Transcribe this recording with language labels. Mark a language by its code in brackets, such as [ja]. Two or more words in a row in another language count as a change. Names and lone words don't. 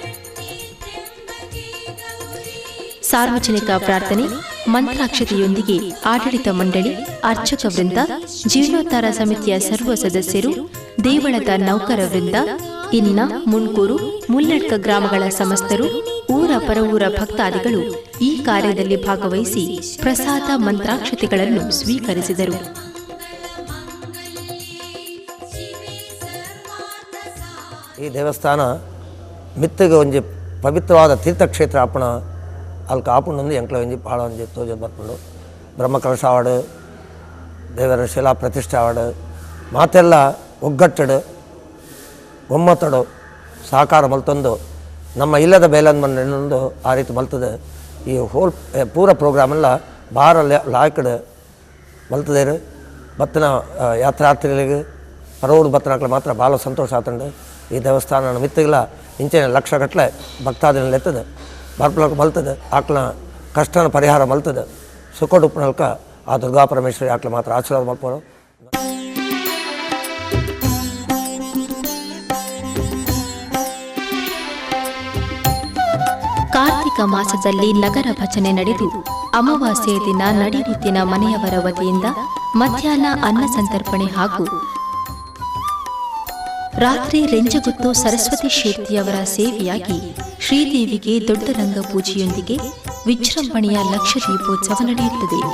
[kn] ಸಾರ್ವಜನಿಕ ಪ್ರಾರ್ಥನೆ, ಮಂತ್ರಾಕ್ಷತೆಯೊಂದಿಗೆ ಆಡಳಿತ ಮಂಡಳಿ, ಅರ್ಚಕ ವೃಂದ, ಜೀರ್ಣೋದ್ಧಾರ ಸಮಿತಿಯ ಸರ್ವ ಸದಸ್ಯರು, ದೇವಳದ ನೌಕರ ವೃಂದ, ಇನ್ನ ಮುಣ್ಕೂರು, ಮುಲ್ಲಡ್ಕ ಗ್ರಾಮಗಳ ಸಮಸ್ತರು, ಊರ ಪರವೂರ ಭಕ್ತಾದಿಗಳು ಈ ಕಾರ್ಯದಲ್ಲಿ ಭಾಗವಹಿಸಿ ಪ್ರಸಾದ ಮಂತ್ರಾಕ್ಷತೆಗಳನ್ನು ಸ್ವೀಕರಿಸಿದರು. [tcy] ಈ ದೇವಸ್ಥಾನ ಮಿತ್ತಿಗೆ ಒಂಜಿ ಪವಿತ್ರವಾದ ತೀರ್ಥಕ್ಷೇತ್ರ ಆಪಣ ಅಲ್ಲಿ ಕಾಪುಂಡು ಎಂಕ್ಲ ಒಂಜಿ ಭಾಳ ಒಂಜಿ ತೋಜ ಬರ್ಪುಂಡು. ಬ್ರಹ್ಮಕಲಶ ಆವಡು, ದೇವರ ಶಿಲಾ ಪ್ರತಿಷ್ಠೆ ಆವಡು, ಮಾತೆಲ್ಲ ಒಗ್ಗಟ್ಟಡು ಒಮ್ಮತಡು ಸಹಕಾರ ಮಲ್ತೊಂದು ನಮ್ಮ ಇಲ್ಲದ ಬೇಲನ್ ಮಣ್ಣು ಆ ರೀತಿ ಮಲ್ತದೆ. ಈ ಹೋಲ್ ಪೂರ ಪ್ರೋಗ್ರಾಮೆಲ್ಲ ಭಾಳ ಲಾಯ್ಕಡು ಮಲ್ತದೇರು. ಬತ್ತನ ಯಾತ್ರಾರ್ಥಿಗಳಿಗೆ ಪರವೂರು ಬತ್ತನಕ್ಲೆ ಮಾತ್ರ ಭಾಳ ಸಂತೋಷ ಆತಂಡು. ಈ ದೇವಸ್ಥಾನ ಮಿತ್ತಿಗಿಲ್ಲ ಇಂಚಿನ ಲಕ್ಷಗಟ್ಟಲೆ ಭಕ್ತಾದಿನಲ್ಲಿ ಎತ್ತದೆ, ಬರ್ಪಲಕ್ಕೆ ಮಲ್ತದೆ, ಆಕ್ಲ ಕಷ್ಟನ ಪರಿಹಾರ ಮಲ್ತದೆ. ಸುಖಡುಪ್ಪನಲ್ಕ ಆ ದುರ್ಗಾ ಪರಮೇಶ್ವರಿ ಆಕ್ಲೆ ಮಾತ್ರ ಆಶೀರ್ವಾದ ಮಲ್ಪೋರು. [kn] ಕಾರ್ತಿಕ ಮಾಸದಲ್ಲಿ ನಗರ ಭಜನೆ ನಡೆದು ಅಮಾವಾಸ್ಯೆಯ ದಿನ ನಡಿರುತ್ತಿನ ಮನೆಯವರ ವತಿಯಿಂದ ಮಧ್ಯಾಹ್ನ ಅನ್ನ ಸಂತರ್ಪಣೆ ಹಾಗೂ ರಾತ್ರಿ ರೆಂಜಗುತ್ತು ಸರಸ್ವತಿ ಶೇರ್ತಿಯವರ ಸೇವೆಯಾಗಿ ಶ್ರೀದೇವಿಗೆ ದೊಡ್ಡ ರಂಗ ಪೂಜೆಯೊಂದಿಗೆ ವಿಜೃಂಭಣೆಯ ಲಕ್ಷ ದೀಪೋತ್ಸವ ನಡೆಯುತ್ತದೆ.